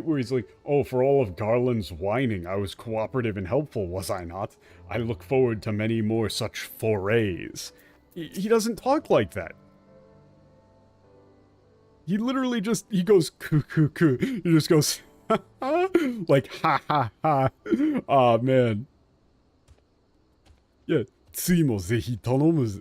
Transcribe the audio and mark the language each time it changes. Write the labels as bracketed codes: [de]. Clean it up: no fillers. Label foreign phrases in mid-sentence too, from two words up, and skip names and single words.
[en] Where he's like, oh, for all of Garland's whining, I was cooperative and helpful, was I not? I look forward to many more such forays. He doesn't talk like that. He literally just, he goes, coo, coo, coo. He just goes, like, ha, ha, ha. Aw, man. [ja] Yeah, 次もぜひ頼むぜ。